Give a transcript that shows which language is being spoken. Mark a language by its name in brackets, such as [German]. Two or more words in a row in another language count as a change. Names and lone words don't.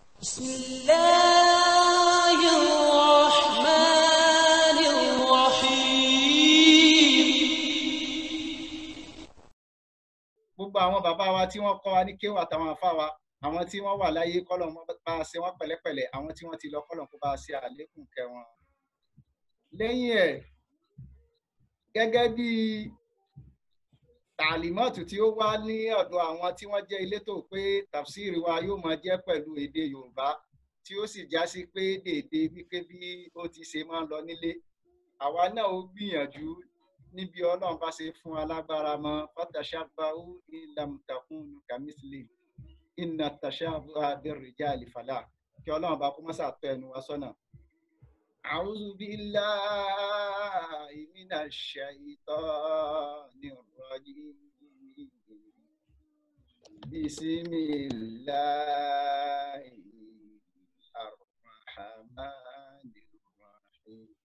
[Arabic] بسم الله الرحمن الرحيم. [Yoruba] gbogbo àwọn bàbá wa tí wọ́n kọ́ wa ní kéwà àtàwọn àfá wa, àwọn tí wọ́n wà láyé kọ́lọ́run bá ṣe wọ́n pẹ̀lẹ́pẹ̀lẹ́, àwọn tí wọ́n ti lọ kọ́lọ́run kó bá ṣe àlékún kẹ́ wọn. lẹ́yìn ẹ̀, gẹ́gẹ́ bí tàlímọ́ọ̀tù tí ó wá ní ọ̀dọ̀ àwọn tí wọ́n jẹ́ elétò pé tàfsírì wa yóò máa jẹ́ pẹ̀lú èdè Yorùbá, tí ó sì já sí pé dèdè wípé bí ó ti ṣe máa ń lọ nílé. àwa náà ó gbìyànjú níbi Ọlọ́run bá ṣe fún alágbára mọ́, [Arabic] فتشبهوا إن لم تكونوا كمثل إن التشبه بالرجال فلاح. [Yoruba] kí Ọlọ́run bá kó mọ́sà tọ́ ẹnu wa sọ́nà. [Arabic] أعوذ بالله من الشيطان الرجيم. بسم الله الرحمن الرحيم.